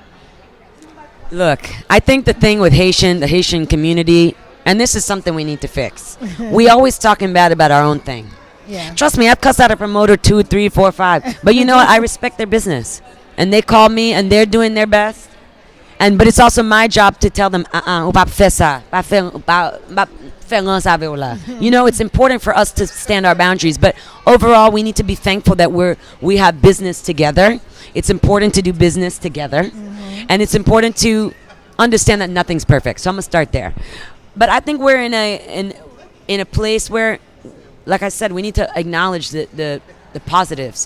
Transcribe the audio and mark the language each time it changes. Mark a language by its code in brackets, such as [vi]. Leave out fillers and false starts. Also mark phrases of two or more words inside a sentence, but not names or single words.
[en] Look, I think the thing with the Haitian community, and this is something we need to fix. We always talking bad about our own thing. Yeah. Trust me, I've cussed out a promoter 2, 3, 4, 5. But you know what? I respect their business. And they call me and they're doing their best. But it's also my job to tell them, [ht] ou pa fè ça, pa fè lan sa ve ou la. [en] It's important for us to stand our boundaries. But overall, we need to be thankful that we have business together. It's important to do business together. And it's important to understand that nothing's perfect. So I'm going to start there. But I think we're in a place where, like I said, we need to acknowledge the positives.